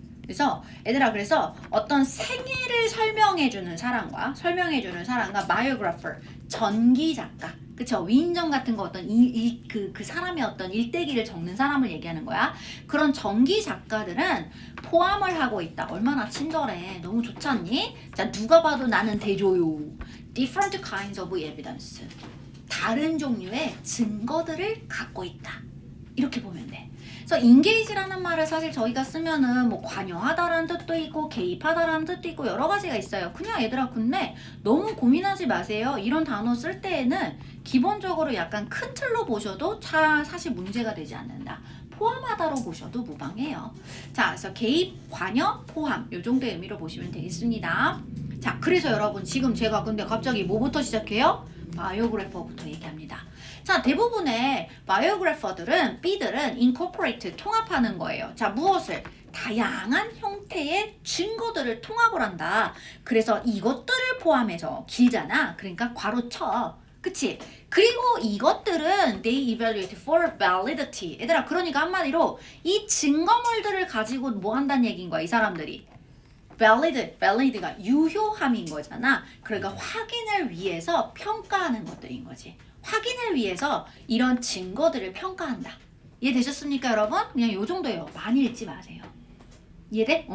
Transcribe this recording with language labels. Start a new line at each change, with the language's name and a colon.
Korean: 그래서 얘들아 그래서 어떤 생애를 설명해주는 사람과 바이오그래퍼 전기 작가 그쵸 위인전 같은 거 어떤 그 사람의 어떤 일대기를 적는 사람을 얘기하는 거야. 그런 전기 작가들은 포함을 하고 있다. 얼마나 친절해. 너무 좋지 않니? 자 누가 봐도 나는 대조요.
English: Different kinds of evidence.
Korean: 다른 종류의 증거들을 갖고 있다. 이렇게 보면 돼. 그래서 engage라는 말을 사실 저희가 쓰면은 뭐 관여하다라는 뜻도 있고 개입하다라는 뜻도 있고 여러 가지가 있어요. 그냥 얘들아 근데 너무 고민하지 마세요. 이런 단어 쓸 때에는 기본적으로 약간 큰 틀로 보셔도 사실 문제가 되지 않는다. 포함하다로 보셔도 무방해요. 자, 그래서 개입, 관여, 포함 요 정도의 의미로 보시면 되겠습니다. 자, 그래서 여러분 지금 제가 근데 갑자기 뭐부터 시작해요? 바이오그래퍼부터 얘기합니다. 자, 대부분의 바이오그래퍼들은 B들은 incorporate 통합하는 거예요. 자, 무엇을? 다양한 형태의 증거들을 통합을 한다. 그래서 이것들을 포함해서 길잖아. 그러니까 괄호 쳐. 그치? 그리고 이것들은
English: they evaluate for validity.
Korean: 얘들아, 그러니까 한마디로 이 증거물들을 가지고 뭐 한다는 얘기인 거야, 이 사람들이. valid가 유효함인 거잖아. 그러니까 확인을 위해서 평가하는 것들인 거지. 확인을 위해서 이런 증거들을 평가한다. 이해되셨습니까, 여러분? 그냥 요 정도예요. 많이 읽지 마세요. 이해돼?